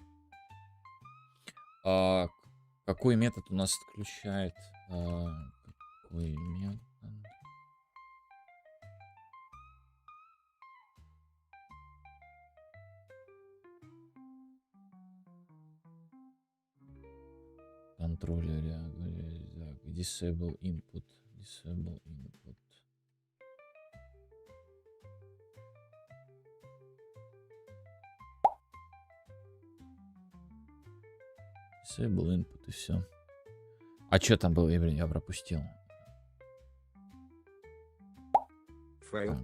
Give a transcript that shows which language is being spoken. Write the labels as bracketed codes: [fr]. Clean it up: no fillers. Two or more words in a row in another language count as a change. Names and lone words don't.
[ru] Какой метод у нас отключает? Какой метод? Контроллере. [en] Disable input. Disable input. Disable input [ru] и все. А что там было? Я пропустил. Файл.